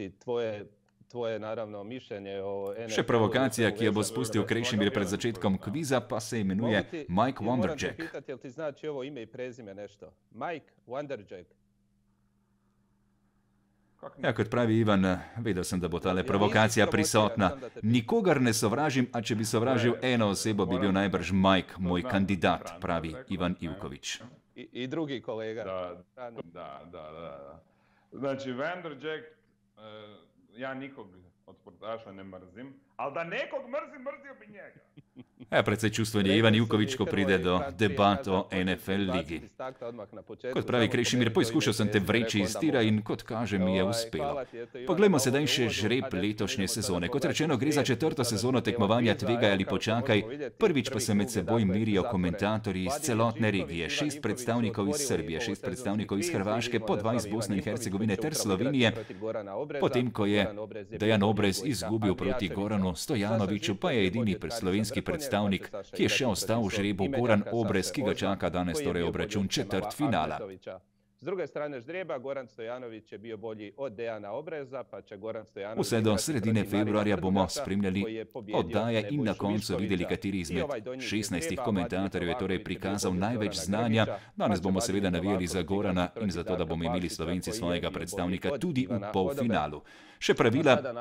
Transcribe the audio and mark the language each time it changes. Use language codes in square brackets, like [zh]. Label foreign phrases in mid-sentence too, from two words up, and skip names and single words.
[sl] Še provokacija, ki jo bo spustil Krešimir pred začetkom kviza, pa se imenuje Mike Wonderjack. Ja, kot pravi Ivan, vedel sem, da bo tale provokacija prisotna. Nikogar ne sovražim, a če bi sovražil eno osebo, bi bil najbrž Mike, moj kandidat, pravi Ivan Ivković. [hr] I drugi kolega. Znači, Vanderjagt, ja nikog od sportaša ne mrzim, ali da nekog mrzim, mrzio bi njega. [sl] Precej čustven je Ivan Ivković, ko pride do debat o NFL ligi. Kot pravi Krešimir, poizkušal sem te vreči iz tira in kot kaže mi je uspelo. Poglejmo sedaj še žreb letošnje sezone. Kot rečeno, gre za 4. sezono tekmovanja Tvegaj ali počakaj. Prvič pa se med seboj merijo komentatorji iz celotne regije. 6 predstavnikov iz Srbije, 6 predstavnikov iz Hrvaške, po 2 iz Bosne in Hercegovine ter Slovenije. Potem, ko je Dejan Obrez izgubil proti Goranu Stojanoviću, pa je edini slovenski predstavnik, ki je še ostal v žrebu, Goran Obrez, ki ga čaka danes torej obračun četrtfinala. [hr] S druge strane žreba, Goran Stojanović je bio bolji od Dejana Obreza, pa će Goran Stojanović... [sl] Vse do sredine februarja bomo spremljali oddaje in na koncu videli, kateri izmed 16 komentatorjev je torej prikazal največ znanja. Danes bomo seveda navijali za Gorana in zato, da bomo imeli Slovenci svojega predstavnika tudi v polfinalu. Še pravila.